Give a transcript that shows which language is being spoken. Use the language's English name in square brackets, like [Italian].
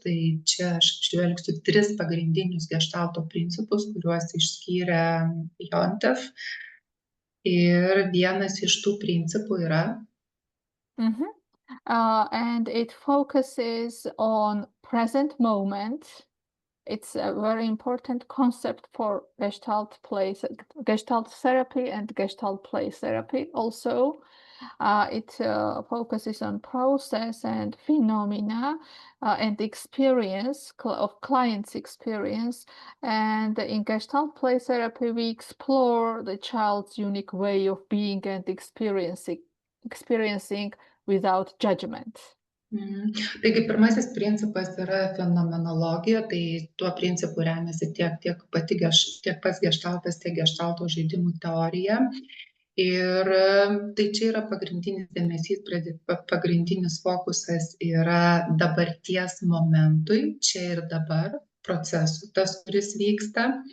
[Lithuanian] Tai čia aš apžvelgsiu 3 pagrindinius Gestalto principus, kuriuos išskyrė Yontef. Ir vienas iš tų principų yra [English] and it focuses on present moment. It's a very important concept for Gestalt therapy and Gestalt play therapy also. It focuses on process and phenomena and experience of client's experience. And in Gestalt play therapy, we explore the child's unique way of being and experiencing without judgment. [Lithuanian] Taigi pirmasis principas yra fenomenologija, tai tuo principu remiasi tiek pats geštaltas, tiek geštalto žaidimų teorija. Ir tai čia yra pagrindinis dėmesys, pagrindinis fokusas yra dabarties momentui, čia ir dabar, procesų, tas, kuris vyksta.